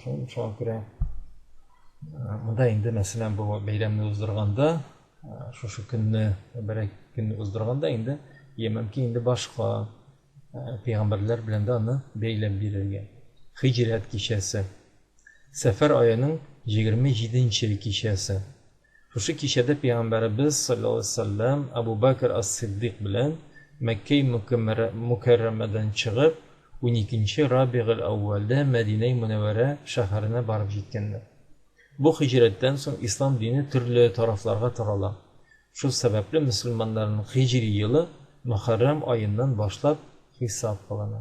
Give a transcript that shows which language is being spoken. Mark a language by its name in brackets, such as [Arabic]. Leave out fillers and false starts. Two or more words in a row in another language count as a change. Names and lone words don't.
[Tatar] Шуңа күрә монда инде мәсәлән бу бәйрәмне уздырганда, шушы көнне бер көнне уздырганда инде мөмкин инде башка пәйгамбәрләр белән дә аны бәйләп бирергә. Хиҗрәт кичәсе. Сәфәр аеның 27-нче кичәсе. Шушы кичәдә пәйгамбәрбез саллаллаһу алейһи ва саллям Абу Бакр ас-Сиддиқ белән Мәккә Мукаррамадан чыгып, 12-нче Рабигъул Әүвәлдә Мәдинә Мөнәввәрә шәһәренә барып җиткәннәр. Бу хиҗрәттән соң ислам дине төрле тарафларга тарала. Шул сәбәпле мөселманнарның хиҗри елы Мөхәррәм аеннан башлап хисап кылына.